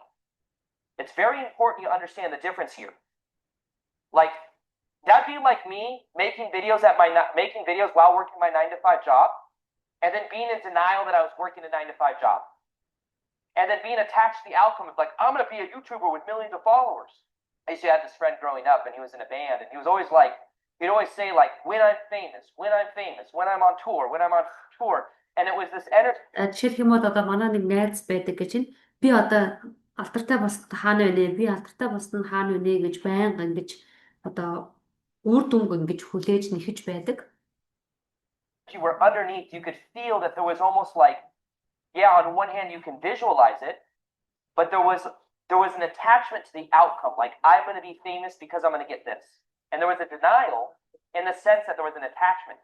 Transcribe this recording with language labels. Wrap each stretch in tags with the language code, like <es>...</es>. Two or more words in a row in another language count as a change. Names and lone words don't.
<en>It's very important you understand the difference here. Like, that'd be like me making videos while working my 9-to-5 job, and then being in denial that I was working a 9-to-5 job. And then being attached to the outcome of like, I'm going to be a YouTuber with millions of followers. I used to have this friend growing up, and he was in a band, and he was always like, he'd always say like, when I'm famous, when I'm on tour, and it was this energy.</en> <mn>Жишээлх юм бол одоо манай нэг найз байдаг гэж байна. Би одоо алдартай болсод хаана вэ? Би алдартай болсод хаана вэ гэж байнга ингэж одоо үр дүнг ингэж хүлээж нэхэж байдаг.</mn> <en>You were underneath, you could feel that there was almost like, yeah, on one hand you can visualize it, but there was an attachment to the outcome. Like, I'm going to be famous because I'm going to get this. And there was a denial in the sense that there was an attachment.</en>